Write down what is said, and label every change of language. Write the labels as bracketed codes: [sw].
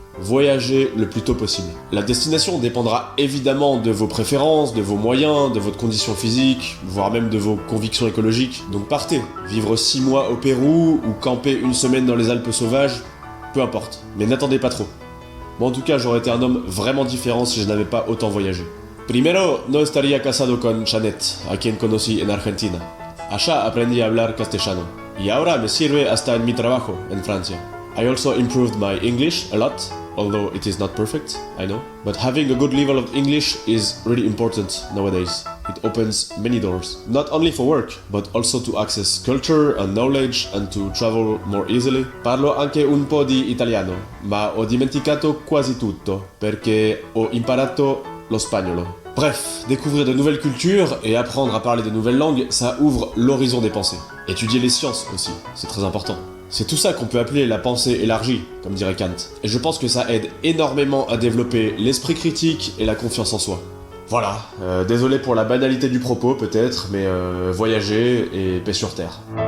[fr] Voyagez le plus tôt possible. La destination dépendra évidemment de vos préférences, de vos moyens, de votre condition physique, voire même de vos convictions écologiques. Donc partez, vivre 6 mois au Pérou ou camper une semaine dans les Alpes sauvages, peu importe, mais n'attendez pas trop. Moi en tout cas, j'aurais été un homme vraiment différent si je n'avais pas autant voyagé. [es] Primero, no estaría casado con Jeannette, a quien conocí en Argentina. Allá aprendí a hablar castellano. Y ahora me sirve hasta en mi trabajo en Francia. [en] I also improved my English a lot, although it is not perfect, I know. But having a good level of English is really important nowadays. It opens many doors. Not only for work, but also to access culture and knowledge and to travel more easily. [it] Parlo anche un po' di italiano, ma ho dimenticato quasi tutto, perché ho imparato lo spagnolo. [fr] Bref, découvrir de nouvelles cultures et apprendre à parler de nouvelles langues, ça ouvre l'horizon des pensées. Étudier les sciences aussi, c'est très important. C'est tout ça qu'on peut appeler la pensée élargie, comme dirait Kant. Et je pense que ça aide énormément à développer l'esprit critique et la confiance en soi. Voilà, désolé pour la banalité du propos peut-être, mais voyager et paix sur terre.